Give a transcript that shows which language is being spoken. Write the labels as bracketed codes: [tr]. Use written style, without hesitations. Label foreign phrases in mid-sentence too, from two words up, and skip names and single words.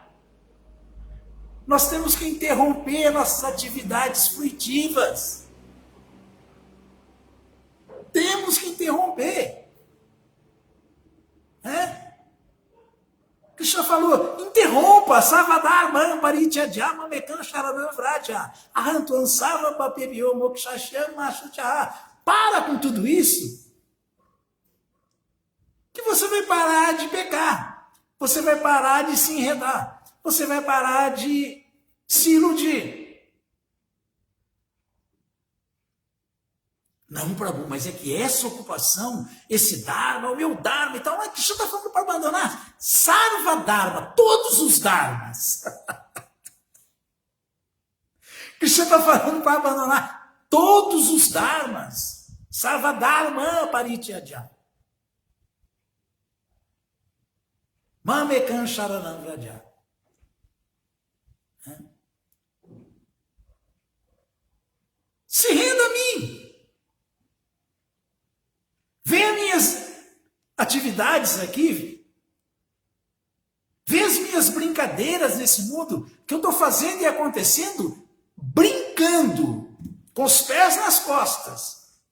[pt] Nós temos que interromper nossas atividades fruitivas. Temos que interromper. Krishna falou, interrompa, [sa] savadharma, parityaja, mamekan sharanam vraja, ahantuan sava papebio mokshashyam mashuchaha. [pt] Para com tudo isso, que você vai parar de pecar, você vai parar de se enredar, você vai parar de se iludir. Não, Prabhu, mas é que essa ocupação, esse Dharma, o meu Dharma e tal, que você está falando para abandonar? [sa] Sarva Dharma, [pt] todos os Dharmas. Que você está falando para abandonar todos os Dharmas. [sa] Sarva Dharma parityaja. Mamekan sharanam vraja. [pt] Se renda a mim. Vê as minhas atividades aqui. Vê as minhas brincadeiras nesse mundo que eu estou fazendo e acontecendo, brincando, com os pés nas costas.